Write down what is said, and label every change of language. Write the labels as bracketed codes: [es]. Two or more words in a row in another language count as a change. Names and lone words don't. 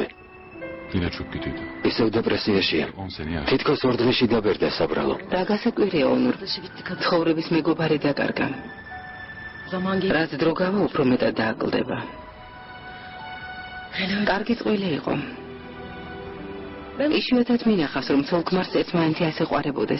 [tr] yine çok kötüydü. [ka] ისევ depressiyაშია. [tr] 10 sene yaşadı. [ka] თითქოს ორ დღეში დაბერდა საბრალო. რა გასაკვირია, ონურ? ცხოვრების მეგობარი დაკარგა. [tr] zaman [ka] რაც დრო გავა, უფრო მეტად დააკლდება. კარგი წყვილი იყო. იშვიათად მინახავს, რომ ცოლ ქმარს ერთმანეთი ასე ყვარებოდეს.